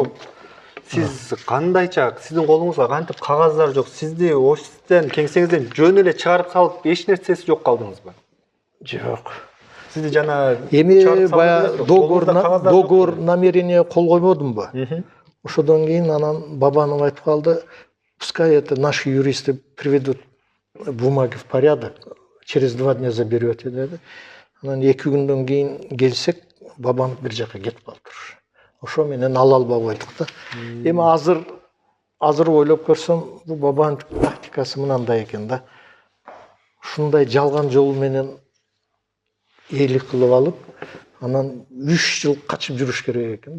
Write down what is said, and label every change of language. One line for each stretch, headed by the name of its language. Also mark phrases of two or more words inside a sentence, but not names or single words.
Kyrgyz: сиз кандайча, сиздин колуңузга кантип кагаздар жок, сизди офистен, кеңсеңизден жөн эле чыгарып салып, эч нерсеси жок калдыңызбы? Жок. Сизди жана Эми чыгарып баягы салдыңызбы? Колуңузда кагаздар договор жокпу? намерение кол койбодумбу? Ошодон кийин анан бабанов айтып калды,
Russian: пускай это наши юристы приведут бумаги в порядок, через 2 дня заберете деди.
Kyrgyz: Анан 2 күндөн кийин келсек, бабанов бир жака кетип калыптыр. Ошо менен ала албай койдук да. Эми азыр ойлоп көрсөм, бул бабанов тактикасы мынандай экен да. Ушундай жалган жол менен ээлик кылып алып, анан 3 жыл качып жүрүш керек экен да.